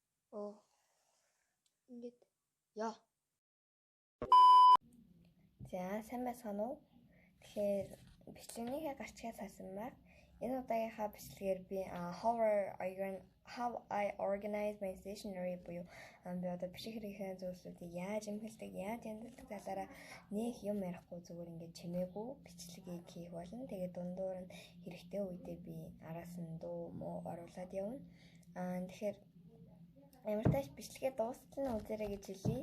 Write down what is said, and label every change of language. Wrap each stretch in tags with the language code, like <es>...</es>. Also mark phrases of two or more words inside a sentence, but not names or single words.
<mn>Оо ингээд яа. За сайн байцгаана уу? Тэгэхээр бичлэгнийхээ гарчгаа салсан баг. Энэ удаагийнхаа бичлэгээр би</mn> <en>how I organize my stationery</en> <mn>буюу би одоо бичиг хэрэглэх зүйлсүүдийг яаж эмхэлдэг, яаж янзлдаг талаараа нэг юм ярихгүй зүгээр ингээд чимээгүй бичлэгийг хийх болно. Тэгээд дундуур нь хэрэгтэй үедээ би араас нь дуу муу оруулаад явна. Тэгэхээр ямар тааш бичлэгээ дуустал нь үзээрэй гэж хэлье.</mn>